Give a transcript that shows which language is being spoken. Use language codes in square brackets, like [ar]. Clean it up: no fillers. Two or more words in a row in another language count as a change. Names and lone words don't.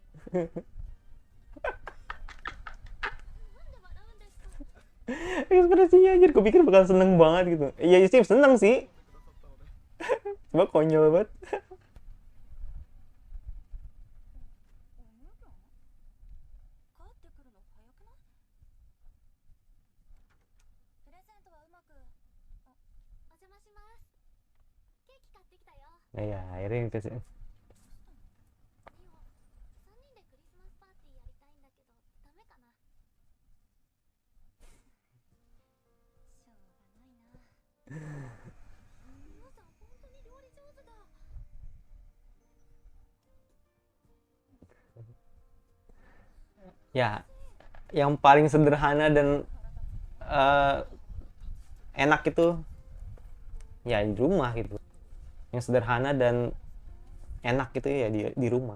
[id] Ekspresinya anjir, gue pikir bakal seneng banget gitu. Iya sih, seneng sih. Cuma konyol banget. [ja] 帰ってくるの早くない？プレゼントはうまく。お邪魔します。ケーキ買ってきたよ。 [id] Nah ya, akhirnya itu sih. [ja] リオ、3人でクリスマスパーティーやりたいんだけど、ダメかな？しょうがないな。皆さん本当に料理上手だ。 [id] Ya, yang paling sederhana dan enak itu ya di rumah gitu. Yang sederhana dan enak gitu ya di rumah.